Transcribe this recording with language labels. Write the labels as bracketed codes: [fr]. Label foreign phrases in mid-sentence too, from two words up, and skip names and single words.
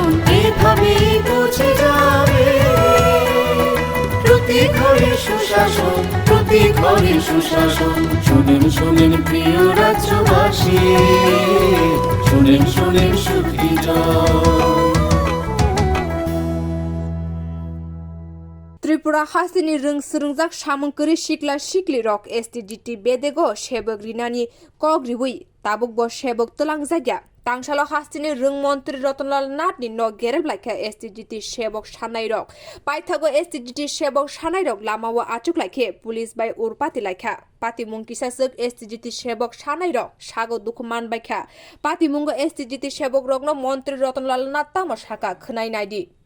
[bn] এভাবেই পৌঁছে যাবে প্রতি ঘরে সুশাসন, প্রতি ঘরে সুশাসন। শুনেন শুনেন প্রিয় রাজ্যবাসী, শুনেন শুনেন সুখীজন। [trp] त्रिपुरा हासिनी रंग सुरुंजाक सामंकरी शिकला शिकली रक एसटीडीटी बेदेगो सेबक रिनानी कग्रिबुई ताबुक ब सेबक तलांग जाग्या तांगशाला हासिनी रंग मंत्री रतनलाल नाथनि न गेरेबलायखा एसटीडीटी सेबक सानाय रक पाइथागो एसटीडीटी सेबक सानाय रक लामाव आचुक लायखे पुलिस बाय उरपाति लायखा पातिमुंग किसासक एसटीडीटी सेबक सानाय रक सागो दुखमान बायखा पातिमुंग एसटीडीटी सेबक रकनो मंत्री रतनलाल नाथ तामा साका खनाय नायदि